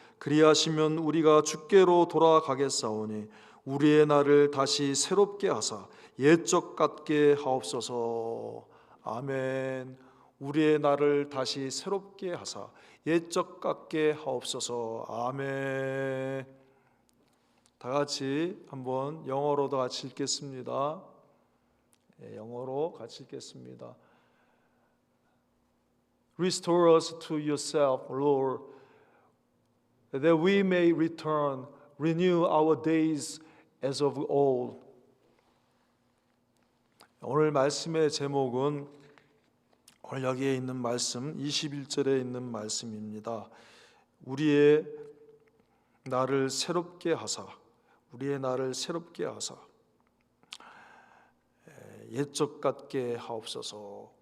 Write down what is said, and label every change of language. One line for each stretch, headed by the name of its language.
Korean: 그리하시면 우리가 주께로 돌아가겠사오니 우리의 날을 다시 새롭게 하사 옛적 같게 하옵소서. 아멘. 우리의 날을 다시 새롭게 하사 옛적 같게 하옵소서. 아멘. 다 같이 한번 영어로도 같이 읽겠습니다. 영어로 같이 읽겠습니다.
English: Restore us to yourself, Lord, that we may return, renew our days as of old.
Korean: 오늘 말씀의 제목은 오늘 여기에 있는 말씀 21절에 있는 말씀입니다. 우리의 나를 새롭게 하사, 우리의 나를 새롭게 하사, 옛적 같게 하옵소서.